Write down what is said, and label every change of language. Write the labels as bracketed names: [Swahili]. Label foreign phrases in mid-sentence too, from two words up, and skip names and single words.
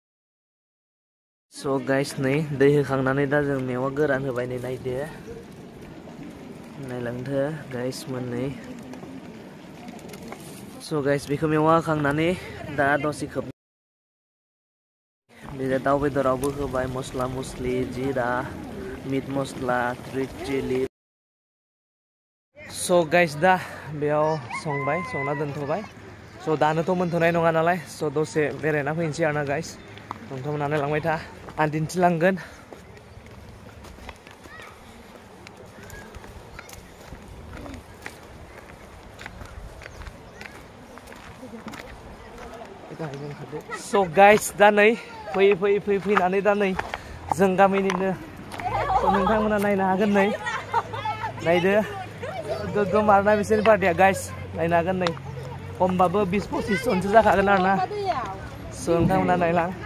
[English] So guys [Bodo] नै दै होखांनानै दा जों मेवा गोरान होबाय नै नायदो नायलांदो गाइस मोन नै [English] So guys [Bodo] बेखौ मेवा होखांनानै दा दसे खोब बे दाउ बेदरावबो होबाय मस्ला मस्लि जिरा meat मस्ला, [English] red chili. So guys [Bodo] दा बेयाव संबाय संना दोनथ'बाय. So दानोथ' मोनथ'नाय नङा नालाय. So दसे बेरायना फैनोसै आरोना guys. नोंथांमोना नायलांबाय था. आं दिन्थिलांगोन. [English] So guys [Bodo] दा नै फैनानै दा नै जों गामिनिनो नोंथांमोना नायनो हागोन नै नायदो गोगोम आरोना बिसोरनि पार्टिया गाइस नायनो हागोन नै खमबाबो 20-25 जनसो जाखागोन आरोना so नोंथांमोना नायलां